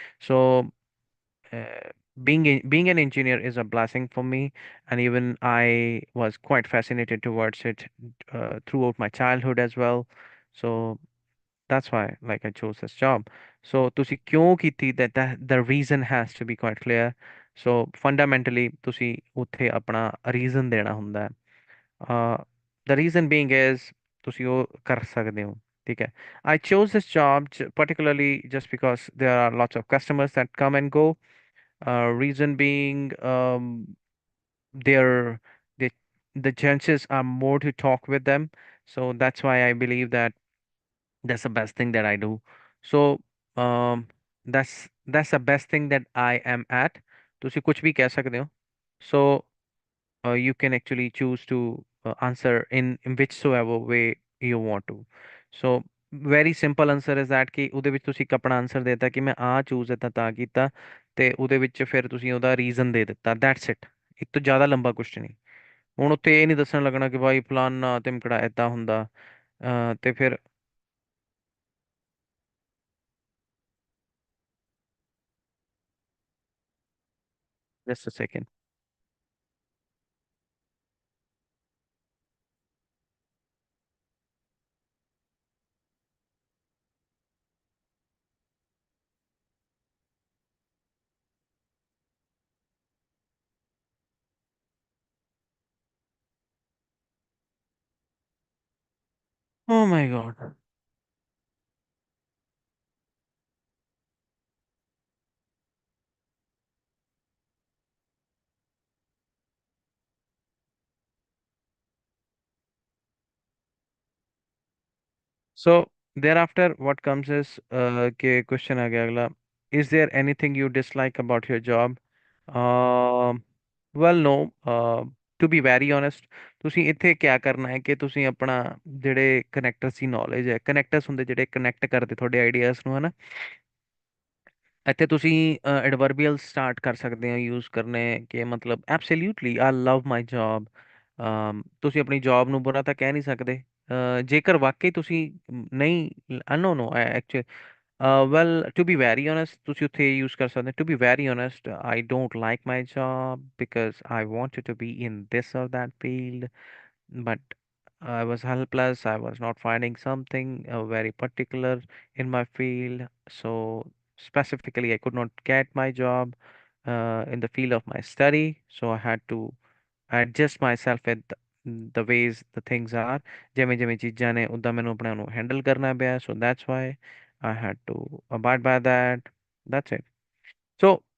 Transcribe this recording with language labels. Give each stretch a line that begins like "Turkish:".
English: So being an engineer is a blessing for me, and even I was quite fascinated towards it throughout my childhood as well. So that's why like I chose this job. So
Punjabi: ਤੁਸੀਂ ਕਿਉਂ ਕੀਤੀ
English: that the reason has to be quite clear.
Punjabi: So fundamentally ਤੁਸੀਂ ਉੱਥੇ ਆਪਣਾ reason ਦੇਣਾ ਹੁੰਦਾ ਹੈ। uh,
English: the reason being is
Punjabi: ਤੁਸੀਂ ਉਹ ਕਰ ਸਕਦੇ ਹੋ, ਠੀਕ ਹੈ।
English: I chose this job particularly just because there are lots of customers that come and go. Reason being, they're they the chances are more to talk with them. So that's why I believe that that's the best thing that I do. So that's the best thing that I am at.
Punjabi: ਤੁਸੀਂ ਕੁਝ ਵੀ ਕਹਿ ਸਕਦੇ ਹੋ।
English: So you can actually choose to answer in whichsoever way you want to. So very simple answer is that
Punjabi: ਕਿ ਉਹਦੇ ਵਿੱਚ ਤੁਸੀਂ ਇੱਕ ਆਪਣਾ ਆਨਸਰ ਦੇਤਾ ਕਿ ਮੈਂ ਆ ਚੂਜ਼ ਇਦਾਂ ਤਾਂ ਕੀਤਾ, ਤੇ ਉਹਦੇ ਵਿੱਚ ਫਿਰ ਤੁਸੀਂ ਉਹਦਾ ਰੀਜ਼ਨ ਦੇ ਦਿੱਤਾ, ਦੈਟਸ ਇਟ। ਇੱਕ ਤੋਂ ਜ਼ਿਆਦਾ ਲੰਬਾ ਕੁਐਸਚਨ ਨਹੀਂ। ਹੁਣ ਉੱਥੇ ਇਹ ਨਹੀਂ ਦੱਸਣ ਲੱਗਣਾ ਕਿ ਭਾਈ ਫਲਾਨਾ ਧਿਮਕੜਾ ਏਦਾਂ ਹੁੰਦਾ। ਤੇ ਫਿਰ
English: just a second. Oh my God. So thereafter, what comes is
Hindi: कि question आ गया अगला.
English: Is there anything you dislike about your job? Um, well, no. To be very honest,
Punjabi: ਤੁਸੀਂ ਇੱਥੇ ਕਿਆ ਕਰਨਾ ਹੈ ਕਿ ਤੁਸੀਂ ਆਪਣਾ ਜਿਹੜੇ ਕਨੈਕਟਰਸ ਦੀ ਨੌਲੇਜ ਹੈ, ਕਨੈਕਟਰਸ ਹੁੰਦੇ ਜਿਹੜੇ ਕਨੈਕਟ ਕਰਦੇ ਤੁਹਾਡੇ ਆਈਡੀਆਜ਼ ਨੂੰ, ਹਨਾ। ਇੱਥੇ ਤੁਸੀਂ ਐਡਵਰਬੀਅਲ ਸਟਾਰਟ ਕਰ ਸਕਦੇ ਹੋ ਯੂਜ਼ ਕਰਨੇ, ਕਿ ਮਤਲਬ
English: Absolutely I love my job.
Punjabi: ਤੁਸੀਂ ਆਪਣੀ ਜੌਬ ਨੂੰ ਬੁਰਾ ਤਾਂ ਕਹਿ ਨਹੀਂ ਸਕਦੇ। ਜੇਕਰ ਵਾਕਈ ਤੁਸੀਂ ਨਹੀਂ,
English: no no actually well to be very honest,
Punjabi: ਤੁਸੀਂ ਉੱਥੇ ਯੂਜ਼ ਕਰ ਸਕਦੇ ਹੋ
English: To be very honest, I don't like my job because I wanted to be in this or that field, but I was helpless. I was not finding something very particular in my field. So specifically, I could not get my job in the field of my study. So I had to adjust myself with the ways the things are.
Punjabi: ਜਿਵੇਂ ਜਿਵੇਂ ਚੀਜ਼ਾਂ ਨੇ ਉਦਾਂ ਮੈਨੂੰ ਆਪਣੇ ਨੂੰ handle ਕਰਨਾ ਪਿਆ.
English: So that's why I had to abide by that. That's it. So